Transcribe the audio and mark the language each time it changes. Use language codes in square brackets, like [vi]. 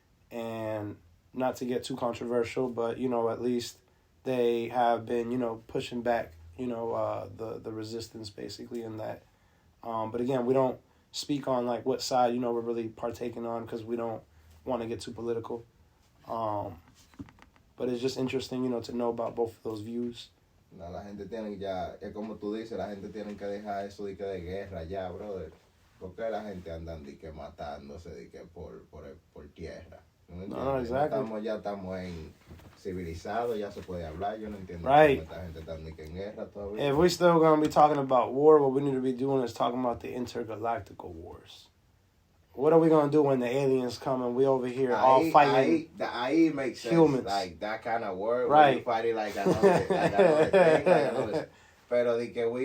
[en] And not to get too controversial, but, at least they have been, pushing back, the resistance basically in that. But again, we don't speak on what side, we're really partaking on, because we don't want to get too political. But it's just interesting, to know about both of those views. [es] No, la gente tiene ya, es como tú dices, la gente tiene que dejar eso de guerra ya, brother. ¿Por qué la gente andan de que matándose de que por tierra? No entiendo. [en] No, exactly. [es] Ya estamos en civilizados, ya se puede hablar. Yo no entiendo [en] Right. [es] cómo esta gente está de que en guerra todavía. [en] If we still gonna be talking about war, what we need to be doing is talking about the intergalactical wars. What are we gonna do when the aliens come and we over here all fighting? Ahí makes sense. Humans. Like that kind of war. Right. Where you fighting like another thing. Like another, [es] pero de que [en] we